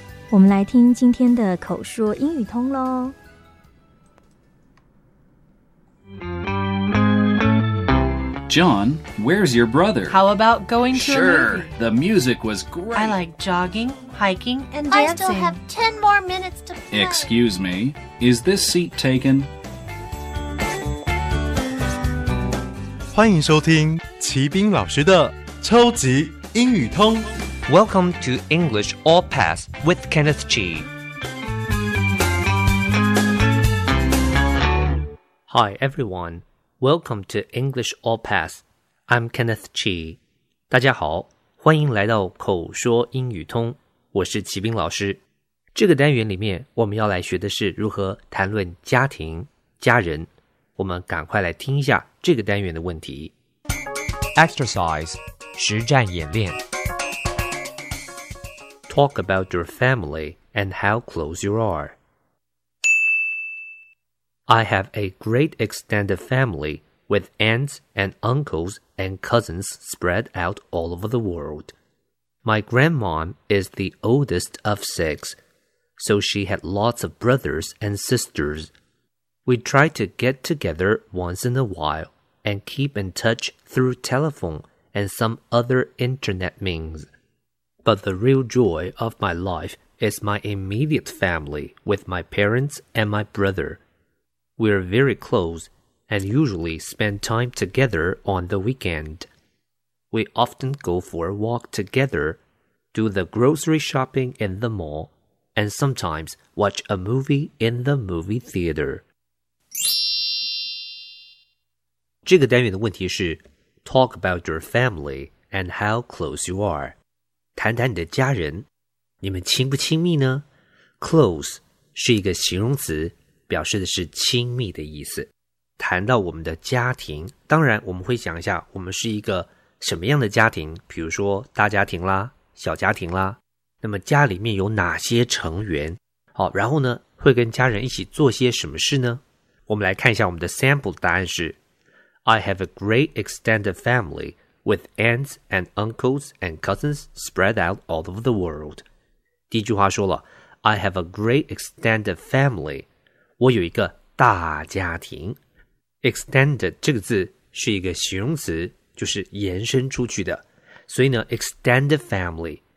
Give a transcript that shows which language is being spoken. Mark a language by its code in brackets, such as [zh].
[zh] 我们来听今天的口说英语通咯。 [en] John, where's your brother? How about going to Sure, the music was great. I like jogging, hiking, and dancing. I still have 10 more minutes to play. Excuse me, is this seat taken? [zh] 欢迎收听齐斌老师的超级英语通。 [en] Welcome to English All Pass with Kenneth Chi. Hi, everyone. Welcome to English All Pass. I'm Kenneth Chi. [zh] 大家好，欢迎来到口说英语通，我是齐斌老师。这个单元里面我们要来学的是如何谈论家庭、家人。我们赶快来听一下这个单元的问题。 [en] Exercise, [zh] 实战演练。 [en] Talk about your family and how close you are. I have a great extended family with aunts and uncles and cousins spread out all over the world. My grandmom is the oldest of six, so she had lots of brothers and sisters. We try to get together once in a while and keep in touch through telephone and some other internet means. But the real joy of my life is my immediate family with my parents and my brother. We're very close and usually spend time together on the weekend. We often go for a walk together, do the grocery shopping in the mall, and sometimes watch a movie in the movie theater. [zh] 这个单元的问题是 [en] Talk about your family and how close you are. [zh] 谈谈你的家人，你们亲不亲密呢？Close 是一个形容词，表示的是亲密的意思。谈到我们的家庭，当然我们会想一下我们是一个什么样的家庭，比如说大家庭啦、小家庭啦，那么家里面有哪些成员，好，然后呢会跟家人一起做些什么事呢？我们来看一下我们的 [en] sample [zh] 答案是 [en] I have a great extended family with aunts and uncles and cousins spread out all over the world. [zh] 第一句话说了 [en] I have a great extended family， [zh] 我有一个大家庭。 Extended 这个字是一个形容词，就是延伸出去的，所以呢 Extended family